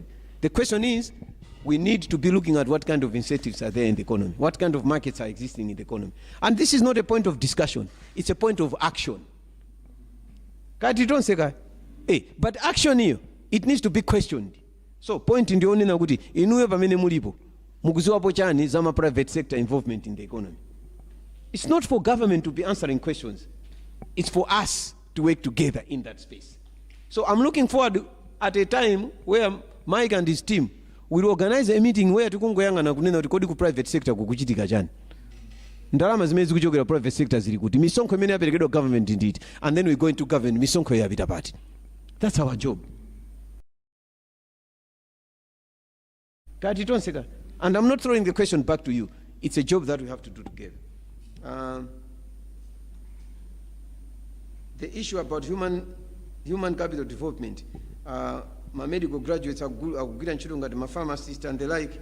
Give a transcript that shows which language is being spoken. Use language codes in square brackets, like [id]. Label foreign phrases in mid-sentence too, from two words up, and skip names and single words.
[en] The question is, we need to be looking at what kind of incentives are there in the economy, what kind of markets are existing in the economy. And this is not a point of discussion, it's a point of action. But action here, it needs to be questioned. So point in the only [ny] naguti, inuwe pamene mulipo, mukuziwapo chani zama [en] private sector involvement in the economy. It's not for government to be answering questions, it's for us to work together in that space. So I'm looking forward at a time where Mike and his team will organize a meeting where [ny] tikungoyangana kunena kuti kodi ku [en] private sector [ny] kukuchitika chani. Ndalama zimene zikuchokera [en] private sector [ny] zili kuti misonkho imene yaperekedwa [en] government indeed, and then we go into government [ny] misonkho yapita pati. [en] That's our job. And I'm not throwing the question back to you. It's a job that we have to do together. The issue about human capital development, my medical graduates are good and children, my pharmacists and the like.